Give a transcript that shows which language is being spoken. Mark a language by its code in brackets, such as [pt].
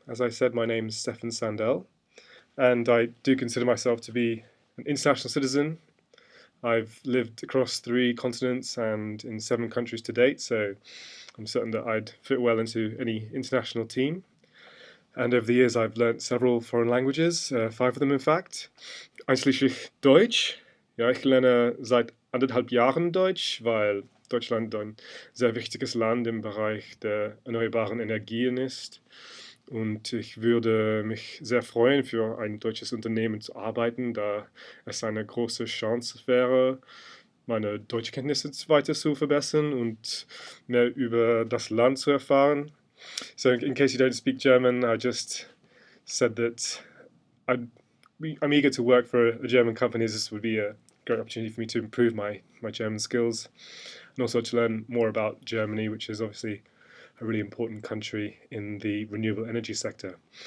[en] As I said, my name is Stefan Sandell, and I do consider myself to be an international citizen. I've lived across 3 continents and in 7 countries to date, so I'm certain that I'd fit well into any international team. And over the years, I've learnt several foreign languages, 5 of them in fact. [de] Einschließlich Deutsch. Ja, ich lerne seit 1,5 Jahren Deutsch, weil Deutschland ein sehr wichtiges Land im Bereich der erneuerbaren Energien ist. Und ich würde mich sehr freuen, für ein deutsches Unternehmen zu arbeiten, da es eine große Chance wäre, meine Deutschkenntnisse weiter zu verbessern und mehr über das Land zu erfahren. [en] So in case you don't speak German, I just said that I'm eager to work for a German company, as this would be a great opportunity for me to improve my German skills and also to learn more about Germany, which is obviously a really important country in the renewable energy sector.